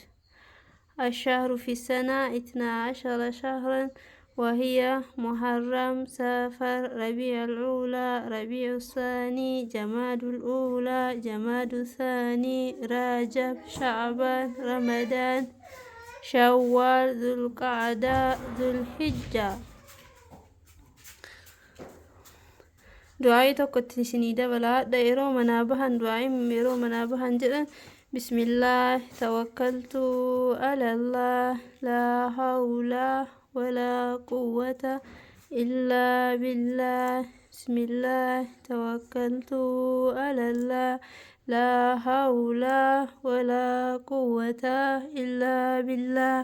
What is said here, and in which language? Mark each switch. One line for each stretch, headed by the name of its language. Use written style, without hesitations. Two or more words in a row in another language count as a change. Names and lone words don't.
Arabic: الشهر في السنة 12 شهرا، وهي محرم، سافر، ربيع الأولى، ربيع الثاني، جماد الأولى، جماد الثاني، رجب، شعبان، رمضان، شوال، ذو القعدة، ذو الحجة.
Oromo: دعائي tokkotti isinii dabala. Yeroo manaa bahan du'aayi yeroo manaa bahan jedhan
Arabic: بسم الله توكلت على الله لا حول ولا قوة إلا بالله. بسم الله توكلت على الله لا حول ولا قوة إلا بالله.